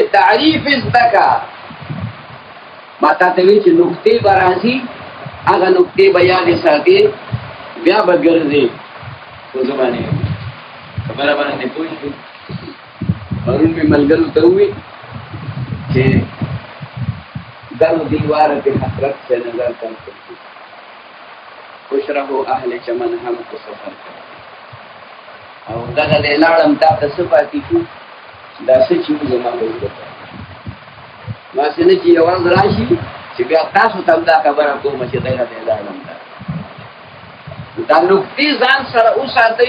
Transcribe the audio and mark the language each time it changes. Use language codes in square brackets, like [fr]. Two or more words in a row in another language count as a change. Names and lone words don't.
[ps] تعریف زده که ما تا ته وایي چې نقطې به راځي هغه نقطې به یادې ساتې بیا به ګرځې په زه باندې خبره باندې پوه شوې. پرون مې ملګرو ته ووایي چې [ur] در دیوار پہ حسرت سے نظر کر سکتی خوش رہو اهل چمن هم کو سفر کر [ps] او دغه د لاړم تا ته څه پاتې شو دا څه چې زما به وکړه ما څنګه چې یو ورځ راشي چې بیا تاسو ته دا خبره کوم چې دغه د لاړم دا نقطې ځان سره وساتئ.